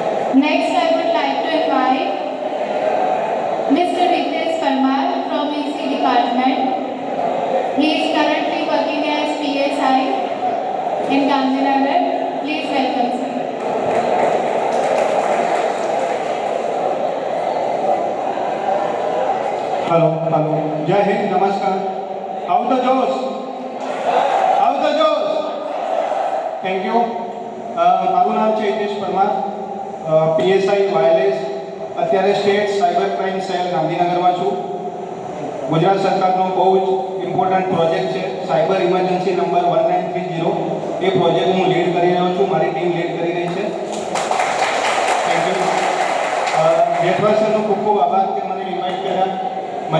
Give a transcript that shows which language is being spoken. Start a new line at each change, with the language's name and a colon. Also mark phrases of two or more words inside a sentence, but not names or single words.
English: Next, I would like to invite Mr. Ritesh Parmar from EC department. He is currently working as PSI in Gandhinagar. Please welcome sir. hello hello
Hindi: जय हिंद नमस्कार
English: how the josh thank you
Gujarati: મારું નામ છે હિતેશ પરમાર પીએસઆઈ વાયરલેસ અત્યારે
English: state cyber crime cell
Gujarati: ગાંધીનગરમાં છું ગુજરાત સરકારનો બહુ જ ઇમ્પોર્ટન્ટ પ્રોજેક્ટ છે
English: cyber emergency
Gujarati: નંબર 1930 એ પ્રોજેક્ટ હું લીડ કરી રહ્યો છું મારી ટીમ લીડ કરી રહી છે
English: thank you
Gujarati: જેઠવા સરનો ખૂબ ખૂબ આભાર કે મને ઇન્વાઇટ કર્યા મને